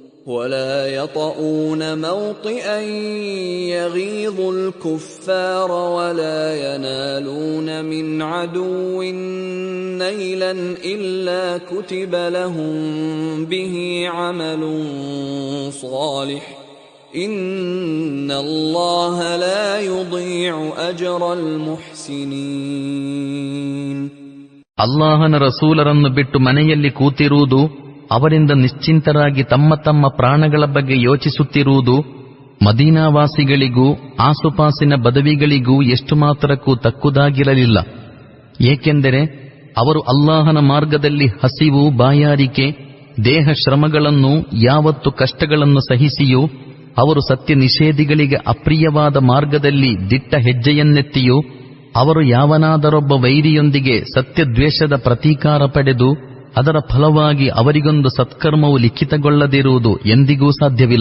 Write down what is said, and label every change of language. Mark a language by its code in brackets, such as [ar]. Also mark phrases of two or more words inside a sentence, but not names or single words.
[ar] ولا يطؤون موطئا يغيظ الكفار ولا ينالون من عدو نيلا إلا كتب لهم به عمل صالح إن الله لا يضيع أجر المحسنين. [kn] ಅಲ್ಲಾಹನ ರಸೂಲರನ್ನು ಬಿಟ್ಟು ಮನೆಯಲ್ಲಿ ಕೂತಿರುವುದು, ಅವರಿಂದ ನಿಶ್ಚಿಂತರಾಗಿ ತಮ್ಮ ತಮ್ಮ ಪ್ರಾಣಗಳ ಬಗ್ಗೆ ಯೋಚಿಸುತ್ತಿರುವುದು ಮದೀನಾವಾಸಿಗಳಿಗೂ ಆಸುಪಾಸಿನ ಬದವಿಗಳಿಗೂ ಎಷ್ಟು ಮಾತ್ರಕ್ಕೂ ತಕ್ಕುದಾಗಿರಲಿಲ್ಲ. ಏಕೆಂದರೆ ಅವರು ಅಲ್ಲಾಹನ ಮಾರ್ಗದಲ್ಲಿ ಹಸಿವು, ಬಾಯಾರಿಕೆ, ದೇಹ ಶ್ರಮಗಳನ್ನು, ಯಾವತ್ತು ಕಷ್ಟಗಳನ್ನು ಸಹಿಸಿಯೂ, ಅವರು ಸತ್ಯ ನಿಷೇಧಿಗಳಿಗೆ ಅಪ್ರಿಯವಾದ ಮಾರ್ಗದಲ್ಲಿ ದಿಟ್ಟ ಹೆಜ್ಜೆಯನ್ನೆತ್ತಿಯೂ, ಅವರು ಯಾವನಾದರೊಬ್ಬ ವೈರಿಯೊಂದಿಗೆ ಸತ್ಯದ್ವೇಷದ ಪ್ರತೀಕಾರ ಪಡೆದು ಅದರ ಫಲವಾಗಿ ಅವರಿಗೊಂದು ಸತ್ಕರ್ಮವು ಲಿಖಿತಗೊಳ್ಳದಿರುವುದು ಎಂದಿಗೂ ಸಾಧ್ಯವಿಲ್ಲ.